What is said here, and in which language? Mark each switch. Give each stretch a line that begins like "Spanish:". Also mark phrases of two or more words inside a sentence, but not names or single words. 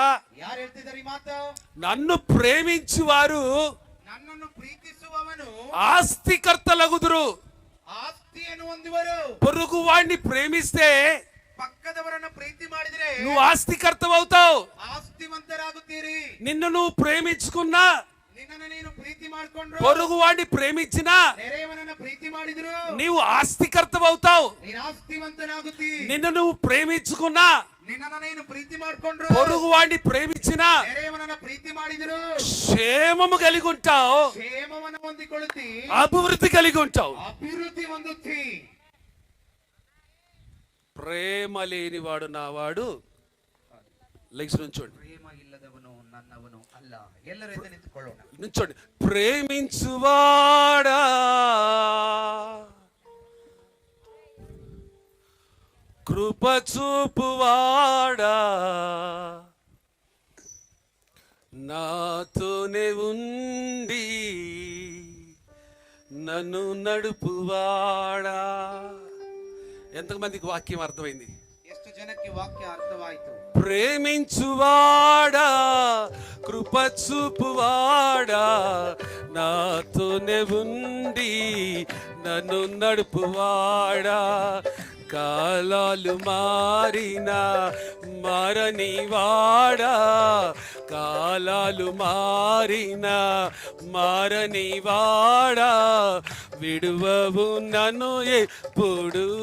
Kannada: ಯಾರು ಹೇಳ್ತಿದ್ದಾರೆ ಈ ಮಾತು?
Telugu: నన్ను ప్రేమించువారు
Kannada: ನನ್ನನ್ನು ಪ್ರೀತಿಸುವವನು
Telugu: ఆస్తికర్తలగుదురు.
Kannada: ಆಸ್ತಿಯನ್ನು ಹೊಂದುವರು.
Telugu: పొరుగు వాడిని ప్రేమిస్తే
Kannada: ಪಕ್ಕದವರನ್ನ ಪ್ರೀತಿ ಮಾಡಿದ್ರೆ
Telugu: నువ్వు ఆస్తికర్తవవుతావు.
Kannada: ಆಸ್ತಿವಂತರಾಗುತ್ತೀರಿ.
Telugu: నిన్ను నువ్వు ప్రేమించుకున్నా,
Kannada: ನಿನ್ನನ್ನು ನೀನು ಪ್ರೀತಿ ಮಾಡಿಕೊಂಡ್ರು,
Telugu: పొరుగు వాడిని ప్రేమించినా
Kannada: ನೆರೆಯವನನ್ನ ಪ್ರೀತಿ ಮಾಡಿದ್ರು,
Telugu: నీవు ఆస్తికర్తవవుతావు.
Kannada: ನೀನು ಆಸ್ತಿವಂತನಾಗುತ್ತಿ.
Telugu: నిన్ను నువ్వు ప్రేమించుకున్నా,
Kannada: ನಿನ್ನನ್ನ ನೀನು ಪ್ರೀತಿ ಮಾಡಿಕೊಂಡ್ರು,
Telugu: పొరుగు వాడిని ప్రేమించినా
Kannada: ನೆರೆಯವನನ್ನ ಪ್ರೀತಿ ಮಾಡಿದ್ರು,
Telugu: క్షేమము కలిగి ఉంటావు,
Kannada: ಕ್ಷೇಮವನ್ನು ಹೊಂದಿಕೊಳ್ಳುತ್ತಿ,
Telugu: అభివృద్ధి కలిగి ఉంటావు.
Kannada: ಅಭಿವೃದ್ಧಿ ಹೊಂದುತ್ತಿ.
Telugu: ప్రేమ లేనివాడు నావాడు. లెగ్స్ నుంచోండి,
Kannada: ಪ್ರೇಮ ಇಲ್ಲದವನು ನನ್ನವನು ಅಲ್ಲ. ಎಲ್ಲರೂ ಎದ್ದು ನಿಂತುಕೊಳ್ಳೋಣ.
Telugu: నుంచోండి. ప్రేమించువాడా, కృప చూపువాడా, నాతోనే ఉండి నన్ను నడుపువాడా. ఎంతమందికి వాక్యం అర్థమైంది?
Kannada: ಎಷ್ಟು ಜನಕ್ಕೆ ವಾಕ್ಯ ಅರ್ಥವಾಯಿತು?
Telugu: ప్రేమించువాడా, కృప చూపువాడా, నాతోనే ఉండి నన్ను నడుపువాడా. కాలాలు మారినా మారని వాడా, కాలాలు మారినా మారని వాడా, విడువవు నన్ను ఎప్పుడు.